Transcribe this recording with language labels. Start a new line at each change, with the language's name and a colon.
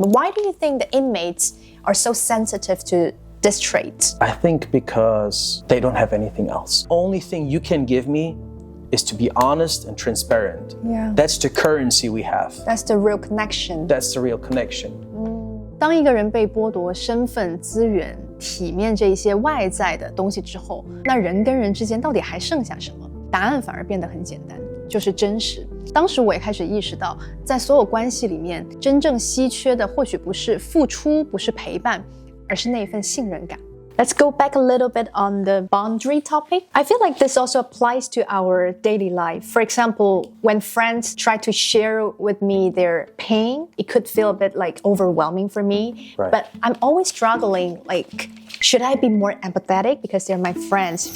English: Why do you think the inmates are so sensitive to this trait? I think because they don't have anything else. Only thing you can give me is to be honest and transparent. Yeah. That's the currency we have. That's the real connection. That's the real connection.
Chinese: 当一个人被剥夺身份、资源、体面这一些外在的东西之后，那人跟人之间到底还剩下什么？答案反而变得很简单，就是真实。当时我也开始意识到，在所有关系里面，真正稀缺的或许不是付出，不是陪伴，而是那一份信任感。
English: Let's go back a little bit on the boundary topic. I feel like this also applies to our daily life. For example, when friends try to share with me their pain, it could feel a bit like overwhelming for me. Right. But I'm always struggling, like, should I be more empathetic because they're my friends?